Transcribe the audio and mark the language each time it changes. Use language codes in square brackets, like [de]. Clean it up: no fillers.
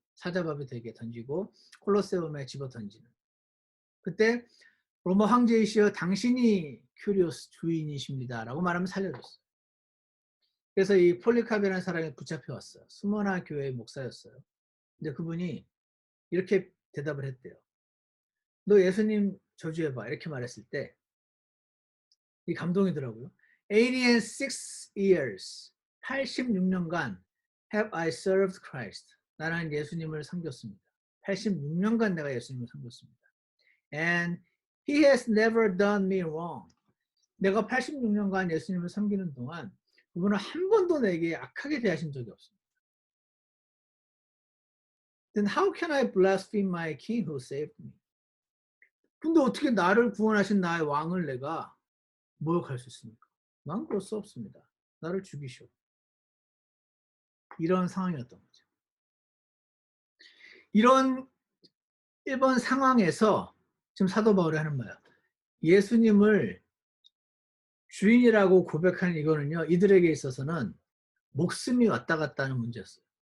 [ko] 사자밥에 되게 던지고 콜로세움에 집어 던지는. 그때 로마 황제이시여 당신이 큐리오스 주인이십니다. 라고 말하면 살려줬어요. 그래서 이 폴리카베라는 사람이 붙잡혀왔어요. 스모나 교회의 목사였어요. 근데 그분이 이렇게 대답을 했대요. 너 예수님 저주해봐. 이렇게 말했을 때 이 감동이더라고요. [en] 86 years, [ko] 86년간 [en] have I served Christ. [ko] 나는 예수님을 섬겼습니다. 86년간 내가 예수님을 섬겼습니다. [en] And he has never done me wrong. [ko] 내가 86년간 예수님을 섬기는 동안 그분은 한 번도 내게 악하게 대하신 적이 없습니다. [en] Then how can I blaspheme my king who saved me? [ko] 근데 어떻게 나를 구원하신 나의 왕을 내가 모욕할 수 있습니까? 난 그럴 수 없습니다. 나를 죽이시오. 이런 상황이었던 거죠. 이번 상황에서 지금 사도 바울이 하는 말이야. 예수님을 주인이라고 고백하는 이거는요, 이들에게 있어서는 목숨이 왔다 갔다 하는 문제였어요.